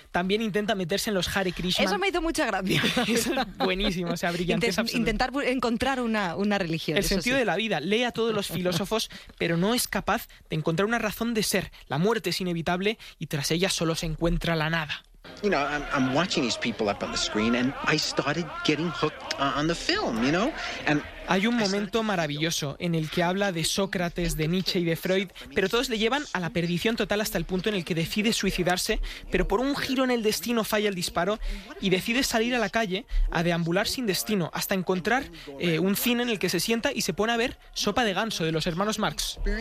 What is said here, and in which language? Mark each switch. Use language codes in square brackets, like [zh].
[es] También intenta meterse en los Hare Krishna. Eso me hizo mucha gracia. Es buenísimo, o sea, brillante. Intentar encontrar una religión. El sentido de la vida. Lee a todos los filósofos, pero no es capaz de encontrar una razón de ser. La muerte es inevitable y tras ella solo se encuentra la nada. [en] You know, I'm watching these people up on the screen and I started getting hooked on the film, you know? And [es] hay un momento maravilloso en el que habla de Sócrates, de Nietzsche y de Freud, pero todos le llevan a la perdición total hasta el punto en el que decide suicidarse, pero por un giro en el destino falla el disparo y decide salir a la calle a deambular sin destino hasta encontrar un cine en el que se sienta y se pone a ver Sopa de Ganso de los hermanos Marx.